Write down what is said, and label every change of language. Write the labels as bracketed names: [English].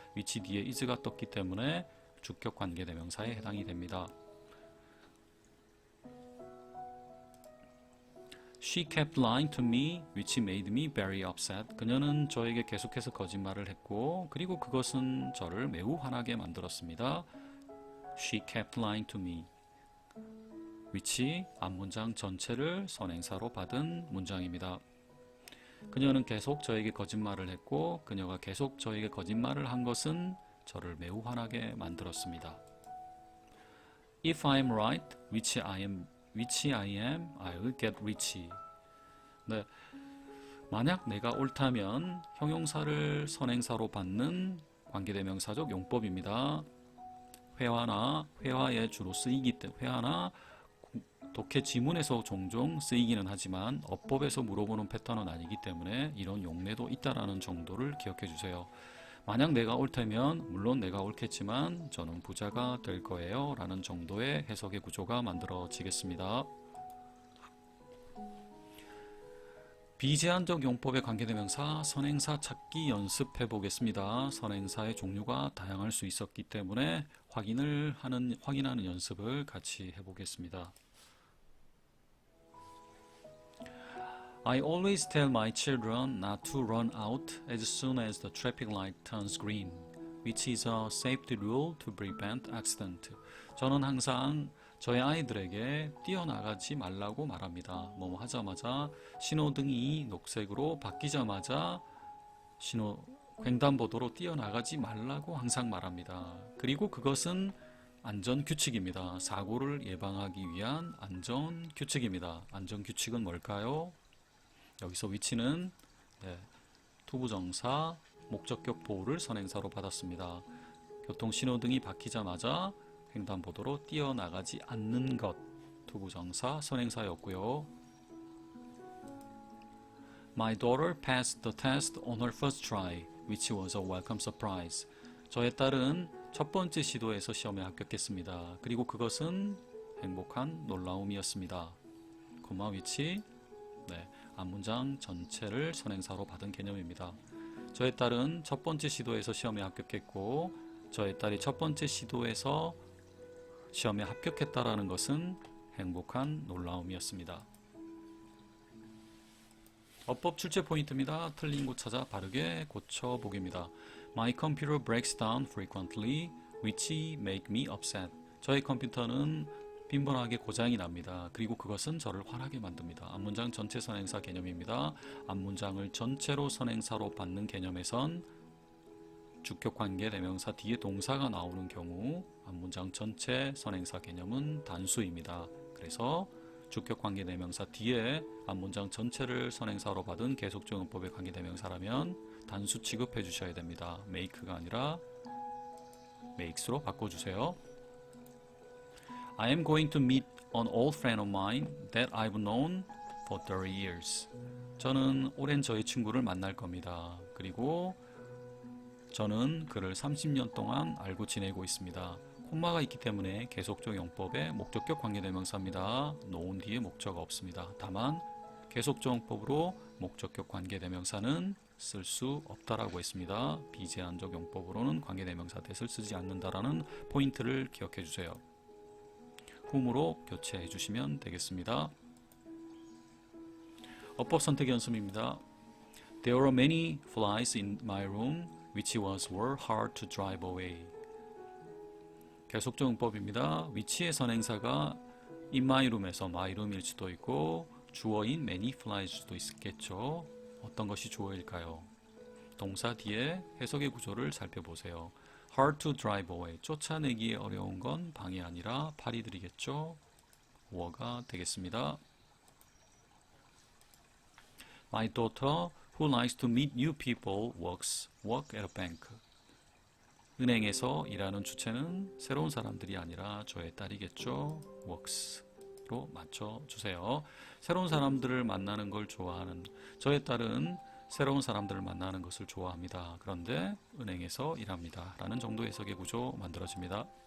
[Korean] which 뒤에 is가 떴기 때문에 주격 관계대명사에 해당이 됩니다. [English] She kept lying to me, which made me very upset. [Korean] 그녀는 저에게 계속해서 거짓말을 했고, 그리고 그것은 저를 매우 화나게 만들었습니다. [English] She kept lying to me, which [Korean] 앞문장 전체를 선행사로 받은 문장입니다. 그녀는 계속 저에게 거짓말을 했고, 그녀가 계속 저에게 거짓말을 한 것은 저를 매우 화나게 만들었습니다. [English] If I am right, which I am, I will get rich. [Korean] 네, 만약 내가 옳다면 형용사를 선행사로 받는 관계대명사적 용법입니다. 회화나 회화에 주로 쓰이기 때문에 회화나 독해 지문에서 종종 쓰이기는 하지만 어법에서 물어보는 패턴은 아니기 때문에 이런 용례도 있다라는 정도를 기억해 주세요. 만약 내가 옳다면 물론 내가 옳겠지만 저는 부자가 될 거예요 라는 정도의 해석의 구조가 만들어지겠습니다. 비제한적 용법에 관계대명사 선행사 찾기 연습해 보겠습니다. 선행사의 종류가 다양할 수 있었기 때문에 확인하는 연습을 같이 해 보겠습니다. [English] I always tell my children not to run out as soon as the traffic light turns green, which is a safety rule to prevent accident. [Korean] 저는 항상 저의 아이들에게 뛰어나가지 말라고 말합니다. 뭐뭐 하자마자 신호등이 녹색으로 바뀌자마자 횡단보도로 뛰어나가지 말라고 항상 말합니다. 그리고 그것은 안전규칙입니다. 사고를 예방하기 위한 안전규칙입니다. 안전규칙은 뭘까요? 여기서 위치는 투부정사 목적격 보호를 선행사로 받았습니다. 교통신호등이 바뀌자마자 횡단보도로 뛰어나가지 않는 것, 투부정사 선행사였고요. [English] My daughter passed the test on her first try, which was a welcome surprise. [Korean] 저의 딸은 첫 번째 시도에서 시험에 합격했습니다. 그리고 그것은 행복한 놀라움이었습니다. 콤마 위치, 앞문장 전체를 선행사로 받은 개념입니다. 저의 딸은 첫 번째 시도에서 시험에 합격했고 저의 딸이 첫 번째 시도에서 시험에 합격했다라는 것은 행복한 놀라움이었습니다. 어법 출제 포인트입니다. 틀린 곳 찾아 바르게 고쳐보기입니다. [English] My computer breaks down frequently, which make me upset. [Korean] 저의 컴퓨터는 빈번하게 고장이 납니다. 그리고 그것은 저를 화나게 만듭니다. 앞문장 전체 선행사 개념입니다. 앞문장을 전체로 선행사로 받는 개념에선 주격관계 대명사 뒤에 동사가 나오는 경우 앞문장 전체 선행사 개념은 단수입니다. 그래서 주격관계 대명사 뒤에 앞문장 전체를 선행사로 받은 계속적 용법의 관계 대명사라면 단수 취급해 주셔야 됩니다. make가 아니라 makes로 바꿔주세요. [English] I am going to meet an old friend of mine that I've known for 30 years. [Korean] 저는 오랜 저의 친구를 만날 겁니다. 그리고 저는 그를 30년 동안 알고 지내고 있습니다. 콤마가 있기 때문에 계속적 용법의 목적격 관계대명사입니다. known 뒤에 목적 없습니다. 다만 계속적 용법으로 목적격 관계대명사는 쓸 수 없다라고 했습니다. 비제한적 용법으로는 관계대명사 that을 쓰지 않는다라는 포인트를 기억해 주세요. whom으로 교체해 주시면 되겠습니다. 어법 선택 연습입니다. [English] There were many flies in my room which were hard to drive away. [Korean] 계속적 용법입니다. 위치의 선행사가 [English] in my room [Korean] 에서 my room일 수도 있고 주어인 many fly일 수도 있겠죠. 어떤 것이 주어일까요? 동사 뒤에 해석의 구조를 살펴보세요. [English] hard to drive away. [Korean] 쫓아내기에 어려운 건 방이 아니라 파리들이겠죠. 워가 되겠습니다. [English] My daughter, who likes to meet new people, work at a bank. [Korean] 은행에서 일하는 주체는 새로운 사람들이 아니라 저의 딸이겠죠. works로 맞춰주세요. 새로운 사람들을 만나는 걸 좋아하는 저의 딸은 새로운 사람들을 만나는 것을 좋아합니다. 그런데 은행에서 일합니다. 라는 정도의 해석의 구조 만들어집니다.